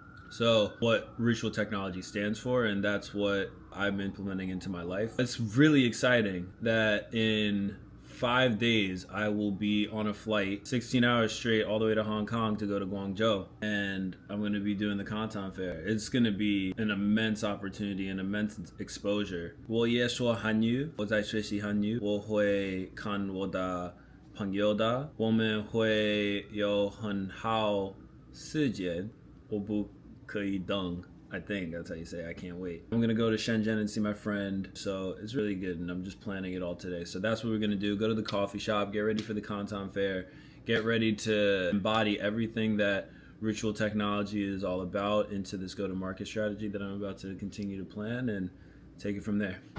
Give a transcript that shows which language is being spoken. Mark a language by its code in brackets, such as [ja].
[en] So what ritual technology stands for, and that's what I'm implementing into my life. It's really exciting that in 5 days I will be on a flight 16 hours straight all the way to Hong Kong to go to Guangzhou, and I'm going to be doing the Canton Fair. It's going to be an immense opportunity, an immense exposure. [zh] 我也说韩语，我在学习韩语，我会看我的朋友的，我们会有很好时间，我不可以等。 [en] I think that's how you say it. I can't wait. I'm going to go to Shenzhen and see my friend. So it's really good, and I'm just planning it all today. So that's what we're going to do. Go to the coffee shop, get ready for the Canton Fair, get ready to embody everything that ritual technology is all about into this go-to-market strategy that I'm about to continue to plan, and take it from there.